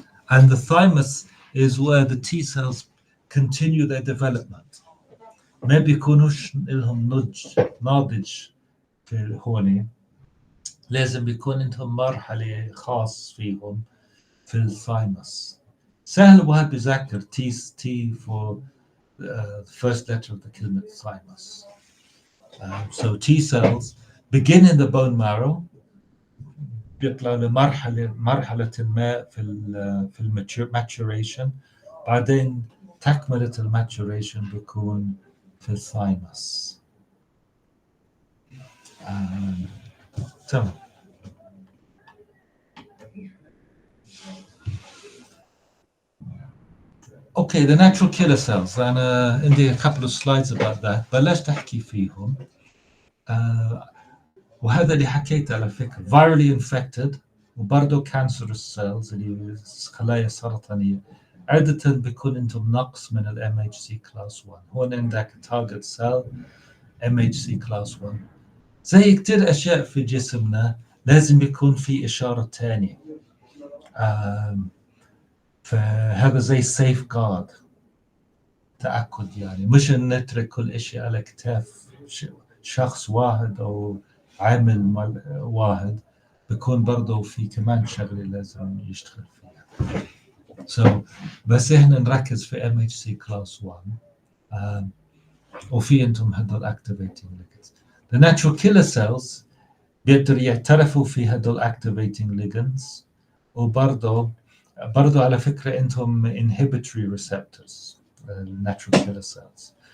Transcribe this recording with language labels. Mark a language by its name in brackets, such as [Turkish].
[English] And the thymus is where the T cells continue their development. [Arabic] ما بيكونوش لهم ناضج في هوني، لازم بيكون عندهم مرحلة خاص فيهم في الثايموس. سهل واحد بيذكر [English] T for the first letter of the كلمة thymus. So T cells begin in the bone marrow، [Arabic] بيطلع لمرحلة ما في المaturation، بعدين تكملة المaturation بيكون في الثايموس. تمام. [English] Okay, the natural killer cells. [Arabic] أنا عندي [English] a couple of slides about that. [Arabic] بلشت أحكي فيهم. وهذا اللي حكيته على فكرة [English] virally infected [Arabic] وبرضه cancerous cells اللي خلايا سرطانية عادة بيكون عندهم نقص من ال MHC class 1. هون عندك target cell MHC class 1. زي كتير أشياء في جسمنا لازم يكون في إشارة تانية. فهذا زي safeguard، تأكد يعني، مش إن نترك كل إشي على كتاف شخص واحد أو عامل واحد، بيكون برضه في كمان شغلة لازم يشتغل فيها. بس إحنا نركز في MHC class 1. وفي أنتم هدول activating ligands. The natural killer cells بيقدروا يعترفوا في هدول activating ligands، وبرضه على فكرة أنتم inhibitory receptors natural killer cells.